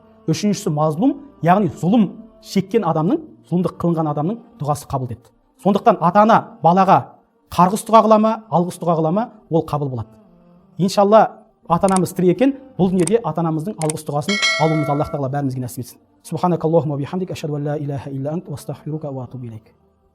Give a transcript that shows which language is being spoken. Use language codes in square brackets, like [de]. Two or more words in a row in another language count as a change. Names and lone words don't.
[kk] Үшіншісі мазлум, яғни зұлым шеккен адамның, зұлымдық қылынған адамның дұғасы қабыл деді. Сондықтан ата ана балаға қарғыс дұға қыла ма, алғыс дұға қыла ма, ол қабыл болады. Иншалла ата анамыз тірі екен, бұл дүниеде ата анамыздың алғыс дұғасын алуымызды Аллах тағала бәрімізге нәсіп етсін. [ar] سبحانك اللهم وبحمدك أشهد أن لا إله إلا أنت أستغفرك وأتوب إليك.